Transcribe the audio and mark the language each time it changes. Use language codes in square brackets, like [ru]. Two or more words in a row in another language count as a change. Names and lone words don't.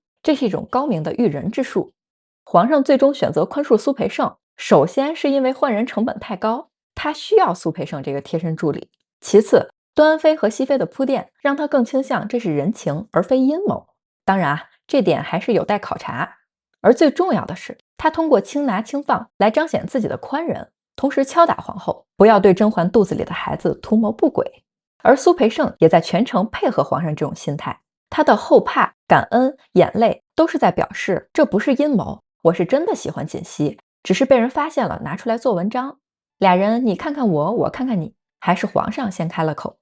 [zh] 這是一種高明的育人之術。皇上最終選擇寬恕蘇培盛，首先是因為換人成本太高，他需要蘇培盛這個貼身助理。其次，端妃和熹妃的鋪墊，讓他更傾向這是人情而非陰謀。當然啊，這點還是有待考察。而最重要的是，他通過輕拿輕放來彰顯自己的寬仁，同時敲打皇後，不要對甄嬛肚子裡的孩子圖謀不軌。而蘇培盛也在全程配合皇上這種心態，他的後怕、感恩、眼淚都是在表示這不是陰謀，我是真的喜歡槿汐，只是被人發現了拿出來做文章。倆人你看看我，我看看你，還是皇上先開了口。